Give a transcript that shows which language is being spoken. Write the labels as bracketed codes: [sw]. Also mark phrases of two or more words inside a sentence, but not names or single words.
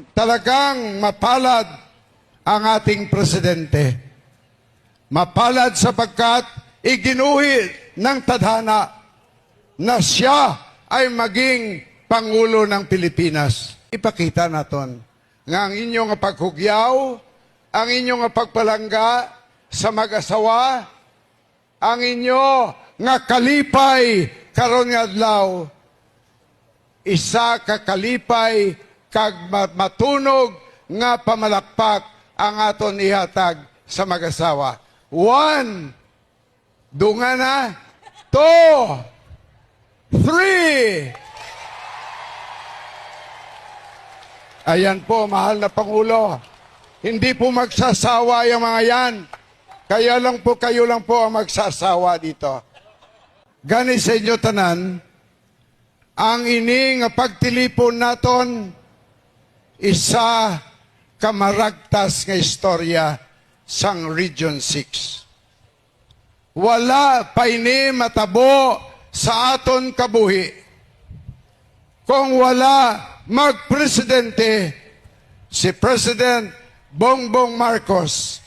[tl] Talagang mapalad ang ating presidente. Mapalad sapagkat iginuhit ng tadhana na siya ay maging Pangulo ng Pilipinas. Ipakita natin [hil] nga ang inyong paghugyaw, ang inyong pagpalangga sa mag-asawa, ang inyo nga kalipay karon nga adlaw, isa ka kalipay kag matunog nga pamalakpak ang aton ihatag sa mag-asawa. 1, dunga na, 2, 3. [tl] Ayan po, mahal na Pangulo. Hindi po magsasawa yung mga yan. Kayo lang po ang magsasawa dito. [hil] Gani sa inyo tanan, ang ining pagtilipon naton, isa kamaragtas nga istorya sang Region 6. Wala pa ini matabo sa aton kabuhi kung wala magpresidente si President Bongbong Marcos.